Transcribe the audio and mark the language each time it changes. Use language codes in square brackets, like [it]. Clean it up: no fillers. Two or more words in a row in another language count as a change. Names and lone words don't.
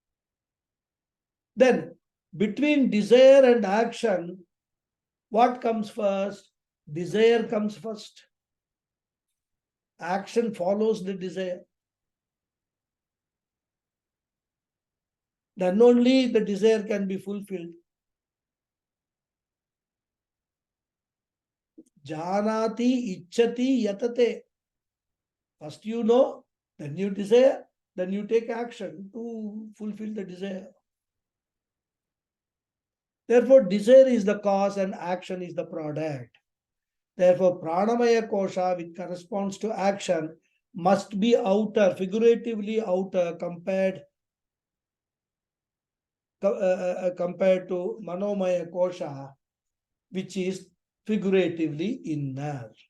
[en] Then between desire and action, what comes first? Desire comes first. Action follows the desire. Then only the desire can be fulfilled. [sa] Janati ichchati yatate. [en] First you know, then you desire, then you take action to fulfill the desire. Therefore, desire is the cause and action is the product. Therefore, [sa] Pranamaya kosha, [en] which corresponds to action, must be outer, figuratively outer, compared to [sa] Manomaya kosha, [en] which is figuratively inner.